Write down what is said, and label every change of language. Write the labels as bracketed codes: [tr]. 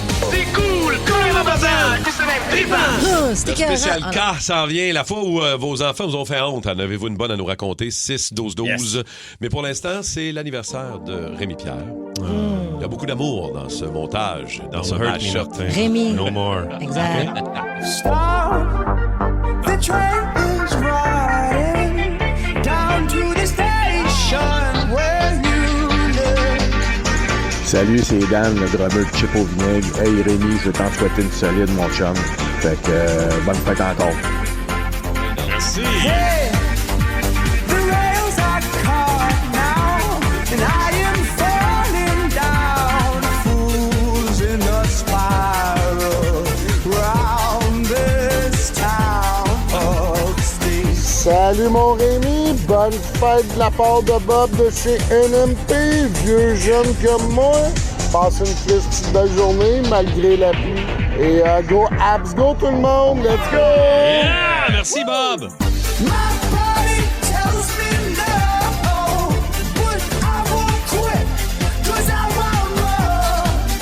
[fr] C'est cool, comme un bazar, c'est même trippant. Le spécial cas s'en vient. La fois où vos enfants vous ont fait honte, en avez-vous une bonne à nous raconter? 6-12-12. Yes. Mais pour l'instant, c'est l'anniversaire de Rémi-Pierre. Il y a beaucoup d'amour dans ce montage, dans ce match-up. Rémi. [en] No more. [fr] Exact. [en] Stop. The train is riding down to the station where you live. [fr] Salut, c'est Dan, le drummer de Chip au vinaigre. Hey Rémi, je veux t'en souhaiter une solide, mon chum. Fait que bonne fête encore. Merci. [en] Hey, the rails are caught now, and I am falling down, fools in a spiral round this town of steel. [fr] Salut mon Rémi, bonne fête de la part de Bob de chez NMP, vieux jeune comme moi. Passe une petite belle journée malgré la pluie. Et go Abs, go tout le monde, [en] let's go! [fr] Yeah! Merci Bob! [en] My body tells me no, but I won't quit, 'cause I want more.